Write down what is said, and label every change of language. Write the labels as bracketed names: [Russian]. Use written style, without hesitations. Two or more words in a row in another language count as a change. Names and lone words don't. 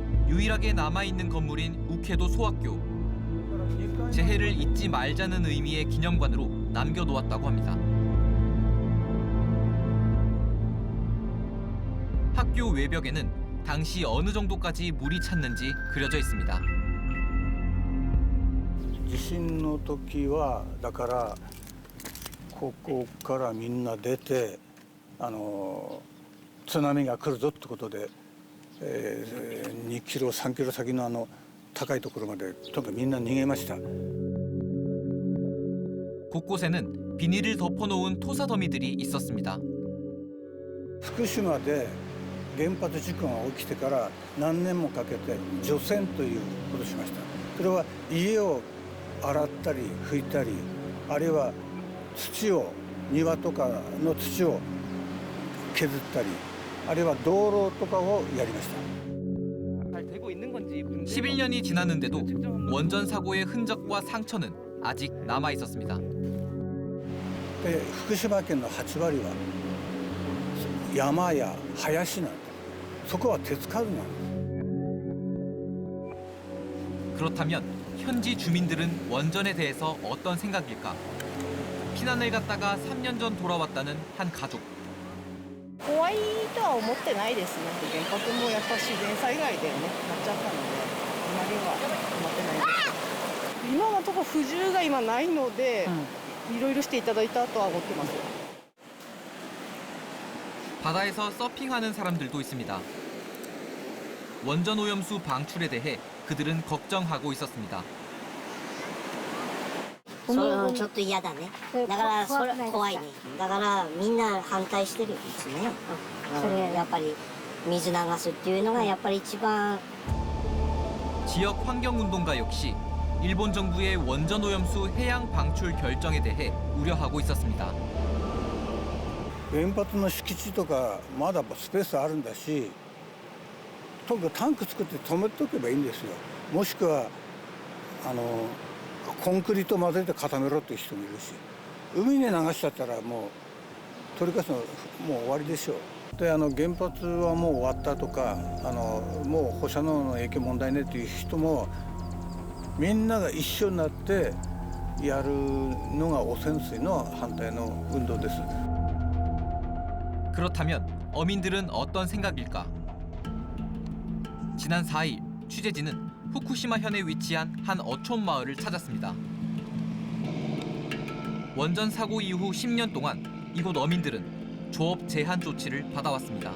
[Korean] 유일하게 남아있는 건물인 우케도 소학교. 재해를 잊지 말자는 의미의 기념관으로 남겨놓았다고 합니다. 학교 외벽에는 당시 어느 정도까지 물이 찼는지 그려져 있습니다. [Japanese] 地震の時はだからここからみんな出て津波が来るぞってことで、2キロ3キロ先の高いところまでとにかくみんな逃げました。 [Korean] 곳곳에는 비닐을 덮어놓은 토사더미들이 있었습니다. [Japanese] 福島で原発事故が起きてから何年もかけて除染ということをしました。それは家を洗ったり拭いたり、あるいは土を庭とかの土を削ったり、あるいは道路とかをやりました。 [Korean] 11년이 지났는데도 원전 사고의 흔적과 상처는 아직 남아 있었습니다. [Japanese] で福島県の8割は山や林なんです。そこは手つかずなんです。 [Korean] 그렇다면 현지 주민들은 원전에 대해서 어떤 생각일까? 피난을 갔다가 3년 전 돌아왔다는 한 가족. [Japanese] 怖いとは思ってないですね。原発もやっぱ自然災害でね、なっちゃったので、あまりは思ってないです。今のところ不自由が今ないので、いろいろしていただいたとは思ってます。 [Korean] 바다에서 서핑하는 사람들도 있습니다. 원전 오염수 방출에 대해 그들은 걱정하고 있었습니다. [Japanese] ちょっと嫌だね。だからそれ怖いね。だからみんな反対してるんですね。それやっぱり水流すっていうのがやっぱり一番。 [Korean] 지역 환경운동가 역시 일본 정부의 원전 오염수 해양 방출 결정에 대해 우려하고 있었습니다. [Japanese] 原発の敷地とかまだスペースあるんだし、とにかくタンク作って止めておけばいいんですよ。もしくはコンクリート混ぜて固めろっていう人もいるし、海に流しちゃったらもう取り返すのもう終わりでしょう。で原発はもう終わったとかもう放射能の影響問題ねっていう人もみんなが一緒になってやるのが汚染水の反対の運動です。 [Korean] 그렇다면 어민들은 어떤 생각일까? 지난 4일 취재진은 후쿠시마현에 위치한 한 어촌 마을을 찾았습니다. 원전 사고 이후 10년 동안 이곳 어민들은 조업 제한 조치를 받아왔습니다.